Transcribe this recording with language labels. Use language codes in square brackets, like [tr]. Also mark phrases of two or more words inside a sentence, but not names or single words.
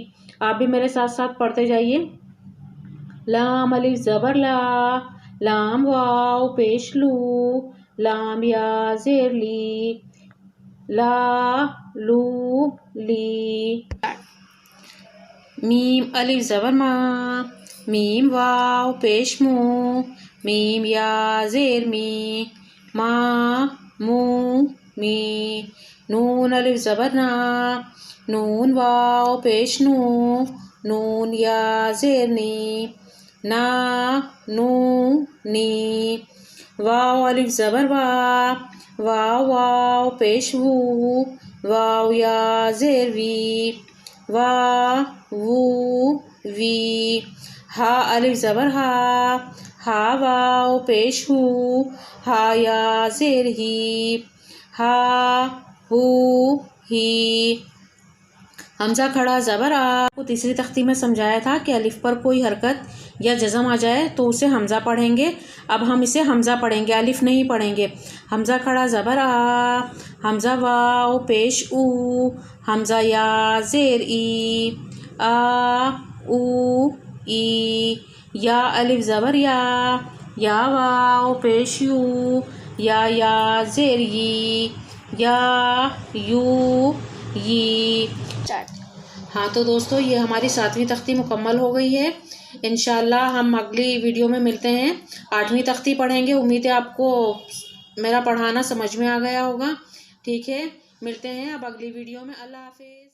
[ur] آپ بھی میرے ساتھ ساتھ پڑھتے جائیے. لام الف زبر لا، لام واو پیش لو، لام یا زیر لی، لا لو لی. میم الف زبر ما، میم واو پیش مو، میم یا زیر می، ما مو می. نون الف زبر نا، نون واو پیش نو، نون یا زیر نی، نا نو نی. واو الف زبر وا، واو واو پیش وو، واو یا زیر وی، وا وو وی. ہا الف زبر ہا، ہا واو پیش ہو، ہا یا زیر ہی، ہا ہو ہی. حمزہ کھڑا زبر آ. کو تیسری تختی میں سمجھایا تھا کہ الف پر کوئی حرکت یا جزم آ جائے تو اسے حمزہ پڑھیں گے. اب ہم اسے حمزہ پڑھیں گے، الف نہیں پڑھیں گے. حمزہ کھڑا زبر آ، حمزہ واو پیش او، حمزہ یا زیر ای، آ او ای. یا الف زبر یا، یا واو پیش یو، یا زیر یی، یا یو یی. ہاں تو دوستو یہ ہماری 7ویں تختی مکمل ہو گئی ہے. انشاءاللہ ہم اگلی ویڈیو میں ملتے ہیں، 8ویں تختی پڑھیں گے. امید ہے آپ کو میرا پڑھانا سمجھ میں آ گیا ہوگا. ٹھیک ہے، ملتے ہیں اب اگلی ویڈیو میں. اللہ حافظ.